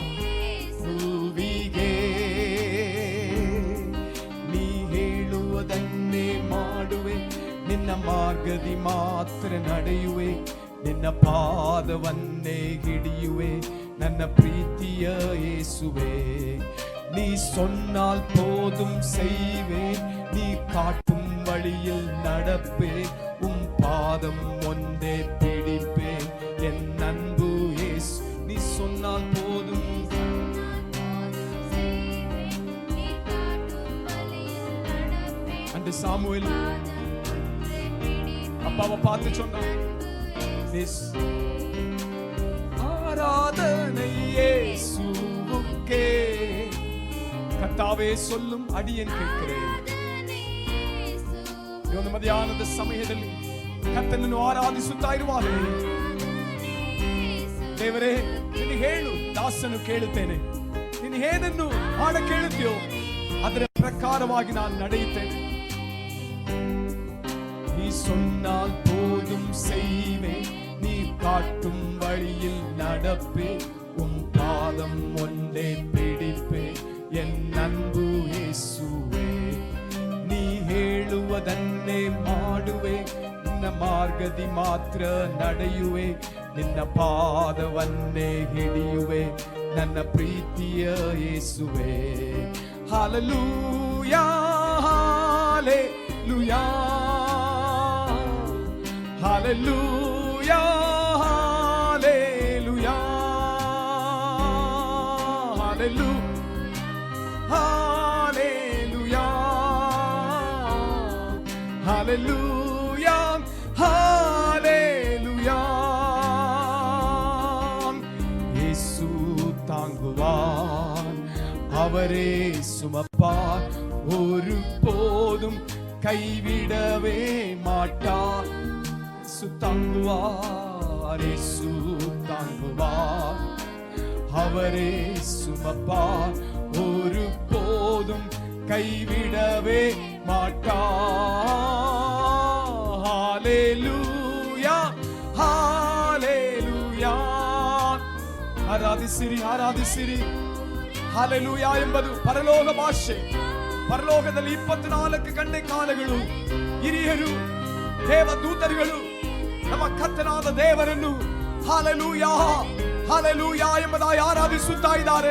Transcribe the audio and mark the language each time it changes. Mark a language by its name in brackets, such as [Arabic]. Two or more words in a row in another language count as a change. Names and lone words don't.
[Kannada] ನೀ ಹೇಳುವುದನ್ನೇ ಮಾಡುವೆ, ನಿನ್ನ ಮಾರ್ಗದಿ ಮಾತ್ರ ನಡೆಯುವೆ, ನಿನ್ನ ಪಾದವನ್ನೇ ಹಿಡಿಯುವೆ, ನನ್ನ ಪ್ರೀತಿಯ இயேசுவே. [Tamil] நீ சொன்னால் போதும் செய்வேன், நீ காட்டும் வழியில் நடப்பேன், உம் பாதம் ஒன்றே பிடிப்பேன், என் அன்பு இயேசு. நீ சொன்னால் போதும். அன்று சாமுவேல் அப்பாவை பார்த்து சொன்னான், ஆராதனை இயேசுவுக்கே. கர்த்தாவே சொல்லும் அடியேன் கேட்கிறேன். [Kannada] ಇವತ್ತು ಮಧ್ಯಾಹ್ನದ ಸಮಯದಲ್ಲಿ ಕರ್ತನನ್ನು ಆರಾಧಿಸುತ್ತಾ ಇರುವಾಗ ದೇವರೇ ನಿನಗೆ ಹೇಳು, ದಾಸನು ಕೇಳುತ್ತೇನೆ. ನೀನು ಏನನ್ನು ಹಾಡ ಕೇಳುತ್ತೀಯೋ ಅದರ ಪ್ರಕಾರವಾಗಿ ನಾನು ನಡೆಯುತ್ತೇನೆ. [Tamil] நீ சொன்னால் போதும் செய்வேன், நீ காட்டும் வழியில் நடப்பேன், உம் பாதம் ஒன்றே பிடிப்பேன், என் அன்பு இயேசுவே. [Kannada] ನೀ ಹೇಳುವುದನ್ನೇ ಮಾಡುವೆ, ನಿನ್ನ ಮಾರ್ಗದಿ ಮಾತ್ರ ನಡೆಯುವೆ, ನಿನ್ನ ಪಾದವನ್ನೇ ಹಿಡಿಯುವೆ, ನನ್ನ ಪ್ರೀತಿಯ ಯೇಸುವೆ. ಹಲ್ಲೆಲೂಯಾ, ಹಲ್ಲೆಲೂಯಾ, ಹಲ್ಲೆಲೂಯಾ, ಹಲ್ಲೆಲೂಯಾ, ಹಲ್ಲೆಲೂಯಾ, ಹಲ್ಲೆಲೂಯಾ, ಹಲ್ಲೆಲೂಯಾ. [Tamil] இயேசு தாங்குவார், அவரே சுமப்பார், ஒரு போதும் கைவிடவே மாட்டார். தாங்குவார், இயேசு தாங்குவார், அவரே சுமப்பார், ஒரு போதும் கைவிடவே மாட்டார். ஹல்லேலூயா, ஹல்லேலூயா. [Kannada] ಆರಾಧಿಸಿರಿ, ಆರಾಧಿಸಿರಿ. ಹಲ್ಲೆಲೂಯಾ ಎಂಬುದು ಪರಲೋಕ ಭಾಷೆ. ಪರಲೋಕದಲ್ಲಿ 24 ಗಂಟೆ ಕಾಲಗಳು ಹಿರಿಯರು, ದೇವದೂತರುಗಳು ನಮ್ಮ ಕರ್ತನಾದ ದೇವರನ್ನು ಹಲ್ಲೆಲೂಯಾ, ಹಲ್ಲೆಲೂಯಾ ಎಂಬುದಾಗಿ ಆರಾಧಿಸುತ್ತಾ ಇದ್ದಾರೆ.